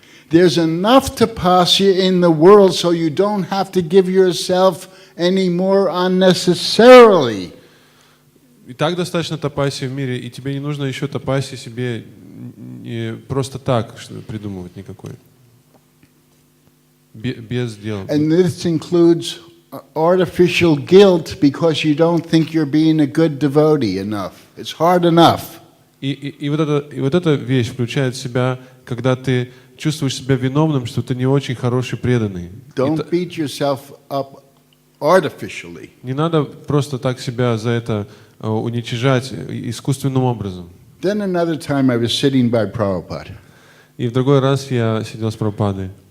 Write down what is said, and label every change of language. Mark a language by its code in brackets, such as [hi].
[en] There's enough tapasya in the world so you don't have to give yourself any more unnecessarily. [ru] И так достаточно тапаси в мире, и тебе не нужно еще тапаси себе просто так придумывать никакой. Без дела. [en] And this includes artificial guilt because you don't think you're being a good devotee enough. It's hard enough. [ru] И вот эта вещь включает в себя, когда ты чувствуешь себя виновным, что ты не очень хороший преданный. [en] Don't beat yourself up artificially. [ru] Не надо просто так себя за это уничижать искусственным образом. [en] Then another time I was sitting by Prabhupada. [ru] И в другой раз я сидел с Прабхупадой.